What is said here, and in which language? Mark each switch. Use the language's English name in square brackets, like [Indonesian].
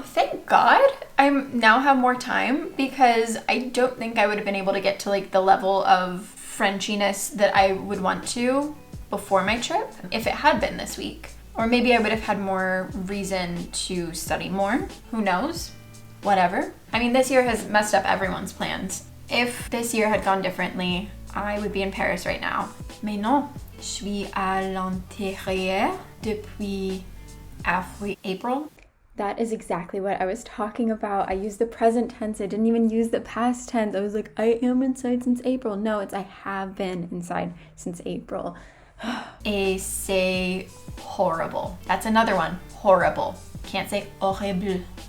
[English] Thank God I now have more time, because I don't think I would have been able to get to like the level of Frenchiness that I would want to before my trip if it had been this week. Or maybe I would have had more reason to study more. Who knows? Whatever. I mean, this year has messed up everyone's plans. If this year had gone differently, I would be in Paris right now. [French] Mais non, je suis à l'intérieur depuis April. [English] That is exactly what I was talking about. I used the present tense. I didn't even use the past tense. I was like, I am inside since April. No, it's I have been inside since April. [French] Et c'est horrible. [English] That's another one. Horrible. Can't say horrible.